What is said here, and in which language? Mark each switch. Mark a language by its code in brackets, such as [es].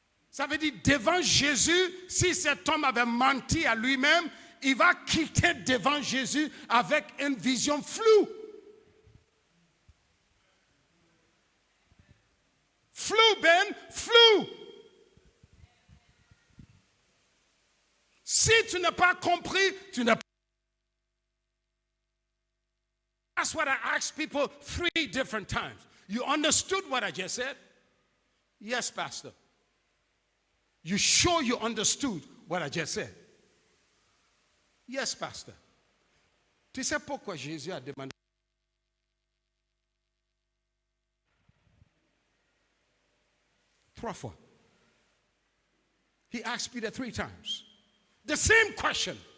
[fr] Ça veut dire, devant Jésus, si cet homme avait menti à lui-même, il va quitter devant Jésus avec une vision floue. Flou, Ben, flou. Si tu n'as pas compris, tu n'as pas. [en] That's what I asked people 3 different times. You understood what I just said? Yes, Pastor. You sure you understood what I just said? Yes, Pastor. [fr] Tu sais pourquoi Jésus a demandé? Trois fois. [en] He asked Peter 3 times. The same question.